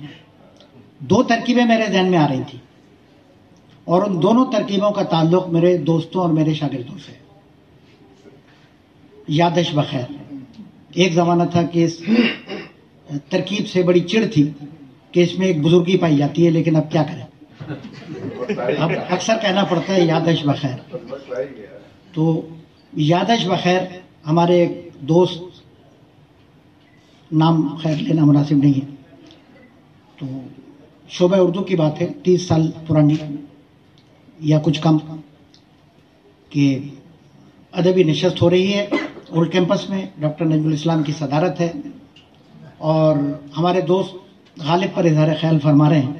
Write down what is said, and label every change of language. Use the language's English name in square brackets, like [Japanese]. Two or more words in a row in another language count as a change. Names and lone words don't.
[Urdu] دو ترکیبیں میرے ذہن میں آ رہی تھیں اور ان دونوں ترکیبوں کا تعلق میرے دوستوں اور میرے شاگردوں سے۔ یادش بخیر، ایک زمانہ تھا کہ اس ترکیب سے بڑی چڑ تھی کہ اس میں ایک بزرگی پائی جاتی ہے، لیکن اب کیا کریں، اب اکثر کہنا پڑتا ہے یادش بخیر۔ تو یادش بخیر ہمارے ایک دوست، نام خیر لینا مناسب نہیں ہے، تو شعبہ اردو کی بات ہے 30 سال پرانی یا کچھ کم، کہ ادبی نشست ہو رہی ہے اولڈ کیمپس میں، ڈاکٹر نجم الاسلام کی صدارت ہے، اور ہمارے دوست غالب پر اظہار خیال فرما رہے ہیں۔